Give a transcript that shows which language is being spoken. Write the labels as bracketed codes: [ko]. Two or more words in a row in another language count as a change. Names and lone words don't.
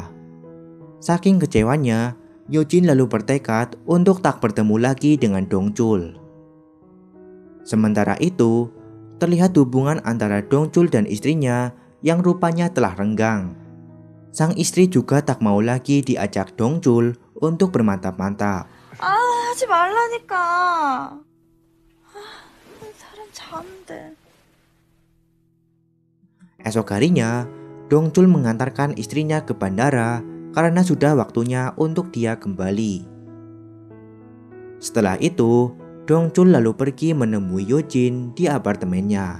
[id] Saking kecewanya, Yojin lalu bertekad untuk tak bertemu lagi dengan Dongchul. Sementara itu, terlihat hubungan antara Dongchul dan istrinya yang rupanya telah renggang. Sang istri juga tak mau lagi diajak Dongchul untuk bermantap-mantap. [ko] 하지 말라니까. 사람 자는데. [id] Esok harinya, Dongchul mengantarkan istrinya ke bandara karena sudah waktunya untuk dia kembali. Setelah itu, Dongchul lalu pergi menemui Yojin di apartemennya.